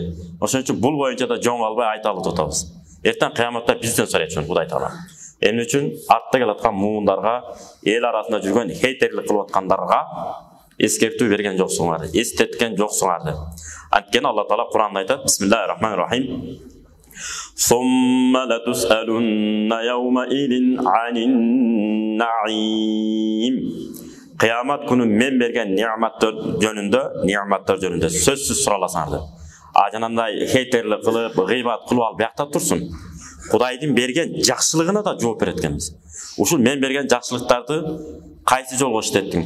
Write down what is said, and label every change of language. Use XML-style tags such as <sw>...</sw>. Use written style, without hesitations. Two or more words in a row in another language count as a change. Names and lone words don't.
<ky>Ошон үчүн бул боюнча да жоң албай айталып жатабыз. Эртең кыяматта бизден сурайт ушуну Кудай Таала. Эмне үчүн артта келаткан муундарга, эл арасында жүргөн хейтерлик кылып аткандарга эскертүү берген жоксуңар, эстеткен жоксуңар деп. Анткени Алла Таала Куранда айтат:</ky> <ar>بسم الله الرحمن الرحيم. ثم لتسألن يومئذ عن النعيم.</ar> <ky>Кыямат күнү мен берген неаматтар жөнүндө сөзсүз сураласаңар деп. Жанагындай хейтерлик кылып, гыйбат кылып алып бакта турсун. Кудайдын берген жакшылыгына да жооп берет экенбиз. Ушул мен берген жакшылыктарды кайсы жолго иштеттиң?</ky>